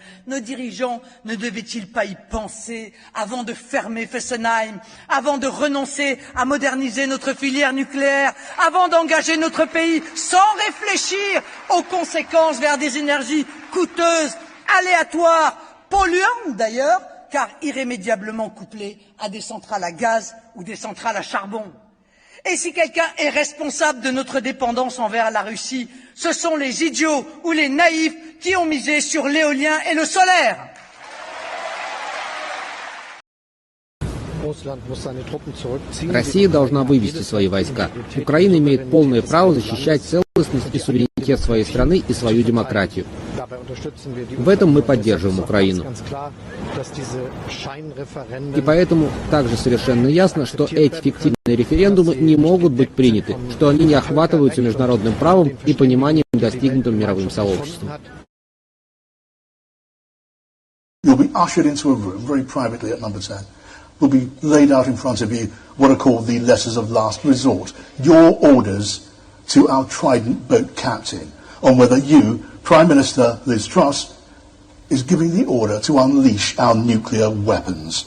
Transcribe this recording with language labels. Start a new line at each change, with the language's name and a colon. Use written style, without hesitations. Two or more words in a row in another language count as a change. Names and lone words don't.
French: Nos dirigeants ne devaient-ils pas y penser avant de fermer Fessenheim, avant de renoncer à moderniser notre filière nucléaire, avant d'engager notre pays sans réfléchir aux conséquences vers des énergies coûteuses, aléatoires, polluantes d'ailleurs, car irrémédiablement couplées à des centrales à gaz ou des centrales à charbon. Et si quelqu'un est responsable de notre dépendance envers la Russie, ce sont les idiots ou les naïfs qui ont misé sur l'éolien et le solaire.
Russian: Россия должна вывести свои войска. Украина имеет полное право защищать целостность и суверенитет своей страны и свою демократию. В этом мы поддерживаем Украину. И поэтому также совершенно ясно, что эти фиктивные референдумы не могут быть приняты, что они не охватываются международным правом и пониманием, достигнутым мировым сообществом.
English: You'll be ushered into a room very privately at number 10. Will be laid out in front of you what are called the letters of last resort, your orders to our Trident boat captain on whether you, Prime Minister Liz Truss, is giving the order to unleash our nuclear weapons.